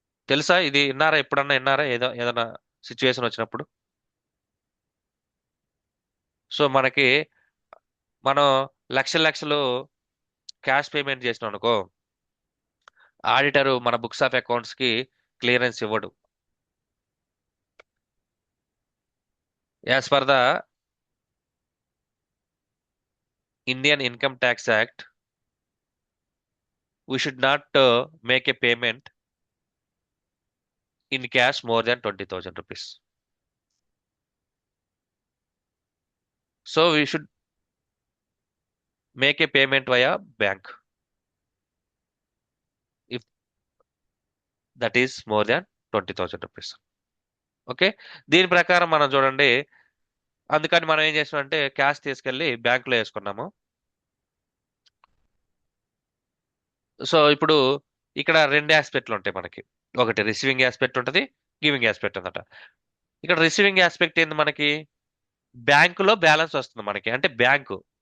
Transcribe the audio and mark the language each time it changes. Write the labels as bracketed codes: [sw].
[te] తెలుసా ఇది? విన్నారా? ఎప్పుడన్నా విన్నారా ఏదైనా సిచ్యువేషన్ వచ్చినప్పుడు? సో మనం లక్షలు క్యాష్ పేమెంట్ చేసినాం అనుకో, ఆడిటర్ మన బుక్స్ ఆఫ్ అకౌంట్స్ కి క్లియరెన్స్ ఇవ్వడు. [en] As per the Indian income tax act, we should not make a payment in cash more than 20,000 rupees. So we should make a payment via bank if that is more than 20,000 rupees. [te] Okay, దీని ప్రకారం మనం చూడండి. అందుకని మనం ఏం చేసామంటే cash తీసుకెళ్ళి బ్యాంకులో వేసుకున్నాము. సో ఇప్పుడు ఇక్కడ రెండు ఆస్పెక్ట్లు ఉంటాయి మనకి. ఒకటి రిసీవింగ్ ఆస్పెక్ట్ ఉంటుంది, గివింగ్ ఆస్పెక్ట్ ఉందట. ఇక్కడ రిసీవింగ్ ఆస్పెక్ట్ ఏంది? మనకి బ్యాంకులో బ్యాలెన్స్ వస్తుంది మనకి, అంటే బ్యాంకు.